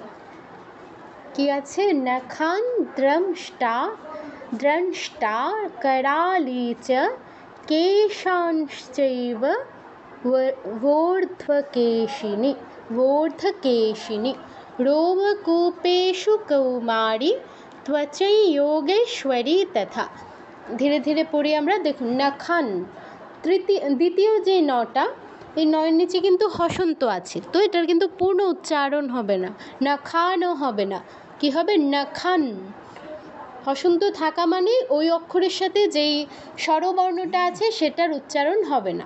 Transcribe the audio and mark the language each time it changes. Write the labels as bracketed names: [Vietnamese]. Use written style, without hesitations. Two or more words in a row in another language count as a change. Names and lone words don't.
[Bangla] কি আছে? [Sanskrit] নখান দ্রংষ্টা করালি চ কেশাংশ্চৈব वोर्ध्वकेशिनि रोमकूपेषु कौमारी त्वचै योगेश्वरी तथा। [Bangla] ধীরে ধীরে পড়ি আমরা। দেখুন, নখান দ্বিতীয় যে নটা, এই নয়ের নিচে কিন্তু হসন্ত আছে, তো এটার কিন্তু পূর্ণ উচ্চারণ হবে না, নখানও হবে না, কি হবে? নখান। হসন্ত থাকা মানে ওই অক্ষরের সাথে যেই স্বরবর্ণটা আছে সেটার উচ্চারণ হবে না।